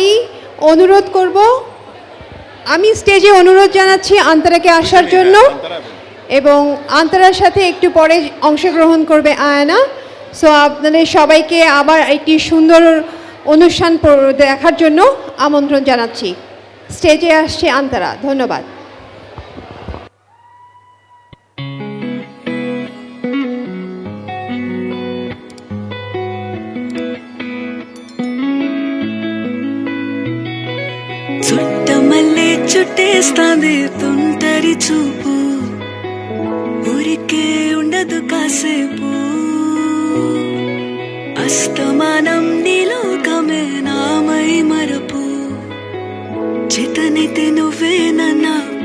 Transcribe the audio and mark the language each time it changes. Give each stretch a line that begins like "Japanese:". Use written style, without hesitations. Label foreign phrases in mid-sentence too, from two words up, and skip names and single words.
Bangla: এবার আমি অনুরোধ করব আমি স্টেজে অনুরোধ জানাচ্ছি আন্তরাকে আসার জন্য, এবং আন্তরার সাথে একটু পরে অংশগ্রহণ করবে আয়না। সো আপনাদের সবাইকে আবার একটি সুন্দর অনুষ্ঠান দেখার জন্য আমন্ত্রণ জানাচ্ছি। স্টেজে আসছে আন্তরা। ধন্যবাদ।
Telugu: చుట్టమల్లే చుట్టేస్తాంది తుంటరి చూపు, ఊరికే ఉండదు కాసేపు, అస్తమానం నీలోకమే నామై మరపు, చేతనైతే నువ్వే నన్నా